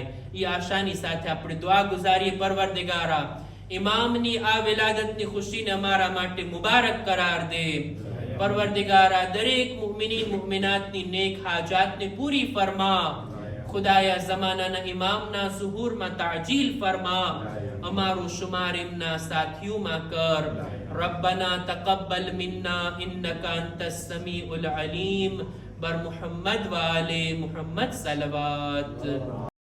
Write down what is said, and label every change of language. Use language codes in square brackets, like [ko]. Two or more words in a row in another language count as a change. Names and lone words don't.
[gu] એ આશાની સાથે આપણે દુઆ ગુજારીએ, પરવરદિગારા ઇમામની આ વિલાદતની ખુશીને અમારા માટે મુબારક કરાર દે. પરવરદિગારા દરેક મુમિનીન મુમિનાતની નેક હાજાતને પૂરી ફરમા. ખુદાયા ઝમાનાના ઇમામના ઝુહૂરમાં તાજીલ ફરમા. અમારો શુમાર એમના સાથીઓમાં કર. [ar] ربنا تقبل منا إنك أنت السميع العليم. بر محمد وآل محمد صلوات.